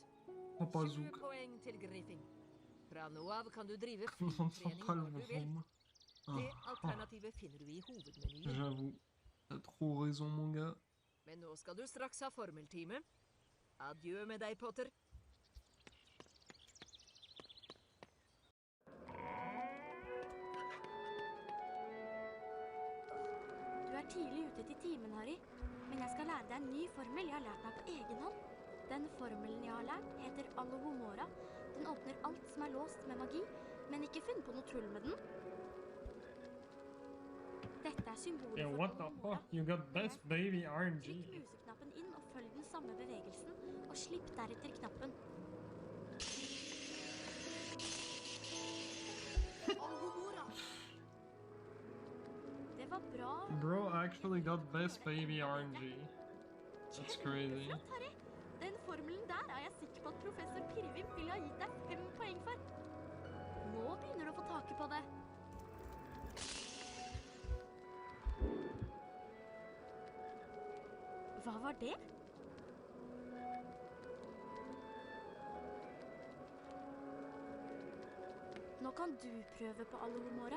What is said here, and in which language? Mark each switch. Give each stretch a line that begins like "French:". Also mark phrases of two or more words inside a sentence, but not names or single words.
Norwegian: 20 poeng til Griffing. Fra nå av kan du drive flytrening når du vil. Det alternativet finner du i hovedmenyen.
French: J'avoue. T'as trop raison, mon gars.
Norwegian: Men nå skal du straks ha formeltime. Adjø med deg, Potter. Du er tidlig ute til timen, Harry. Men jeg skal lære deg en ny formel jeg har lært meg på egen hånd. Den formelen jeg har lært, heter Alohomora. Den åpner alt som er låst med magi, men ikke finn på noe tull med den. Dette er symbolet
English: Yeah, for what the Alohomora. fuck? You got best baby
Norwegian: Trykk
English: RNG.
Norwegian: museknappen inn og følg den samme bevegelsen, og slipp deretter knappen. Alohomora! Det var bra.
English: Bro actually got best baby RNG. That's crazy.
Norwegian: Kjempeflott, Harry. Den formelen der er jeg sikker på at professor Pirvim ville ha gitt deg 5 poeng for. Nå begynner du å få taket på det. Hva var det? Nå kan du prøve på Alohomora.